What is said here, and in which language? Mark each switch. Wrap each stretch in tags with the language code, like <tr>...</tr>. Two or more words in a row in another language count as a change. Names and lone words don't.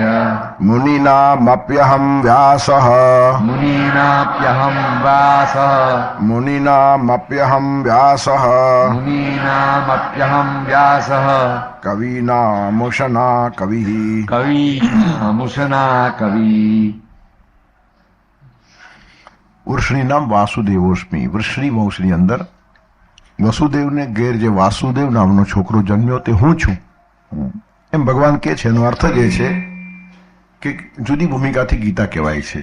<sa>मुनीनामप्यहं व्यासः मुनीनाप्यहं व्यासः मुनीनामप्यहं व्यासः मुनीनामप्यहं व्यासः कवीनामुशना कविः कवीनामुशना कवी વૃષ્ણિ નામ વાસુદેવોસ્મી.</sa> <gu>વૃષ્ણિ વંશની અંદર વસુદેવને ઘેર જે વાસુદેવ નામનો છોકરો જન્મ્યો તે હું છું એમ ભગવાન કહે છે. એનો અર્થ જ એ છે કે જુદી ભૂમિકાથી ગીતા કહેવાય છે.</gu>